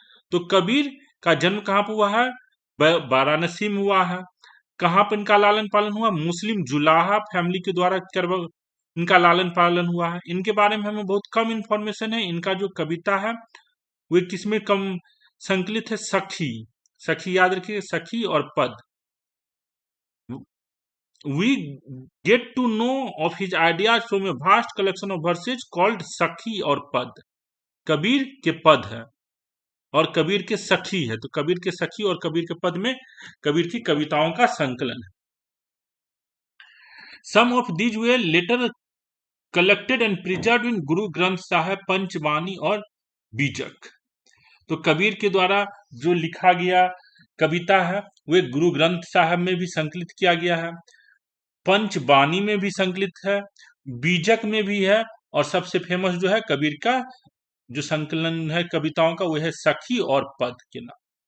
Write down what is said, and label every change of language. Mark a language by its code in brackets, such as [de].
[hi] तो कबीर का जन्म कहां पर हुआ है? वाराणसी में हुआ है। कहां पर इनका लालन पालन हुआ? मुस्लिम जुलाहा फैमिली के द्वारा इनका लालन पालन हुआ है। इनके बारे में हमें बहुत कम इंफॉर्मेशन है। इनका जो कविता है वो किसमें कम संकलित है? सखी। सखी याद रखिए, सखी और पद। [en] We get to know of his ideas from a vast collection of verses called Sakhi और पद। [hi] कबीर के पद है। और कबीर के सखी है, तो कबीर के सखी और कबीर के पद में कबीर की कविताओं का संकलन है। [en] Some of these were later collected and preserve in Guru Granth Sahib, Panchvani और बीजक। [hi] तो कबीर के द्वारा जो लिखा गया कविता है वे गुरु ग्रंथ साहब में भी संकलित किया गया है, पंचवाणी में भी संकलित है, बीजक में भी है, और सबसे फेमस जो है कबीर का जो संकलन है कविताओं का वह है सखी और पद के नाम।